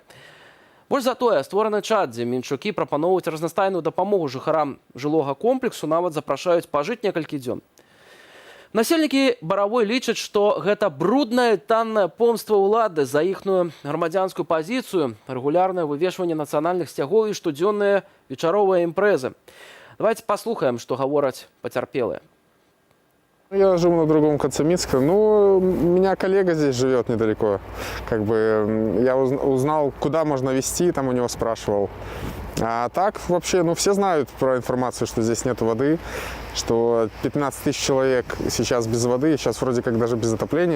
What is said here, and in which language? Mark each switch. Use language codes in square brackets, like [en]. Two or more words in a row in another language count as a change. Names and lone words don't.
[be] Больш за тое, створаны чат, дзе мінчукі прапаноўваюць разнастайную дапамогу жыхарам жылога комплексу, нават запрашаюць пажыць некалькі дзён. Насельнікі Баравой лічаць, што гэта брудная танная помства ўлады за іхную грамадзянскую пазіцыю, рэгулярнае вывешванне нацыянальных сцягоў і штодзённыя вечаровыя імпрэзы. [ru] Давайте послухаем, что говорят потерпелые. Я живу на другом конце Минска, у меня коллега здесь живет недалеко. Я узнал, куда можно везти, там у него спрашивал. А так вообще, ну все знают про информацию, что здесь нет воды, что 15 тысяч человек сейчас без воды, сейчас вроде как даже без отопления.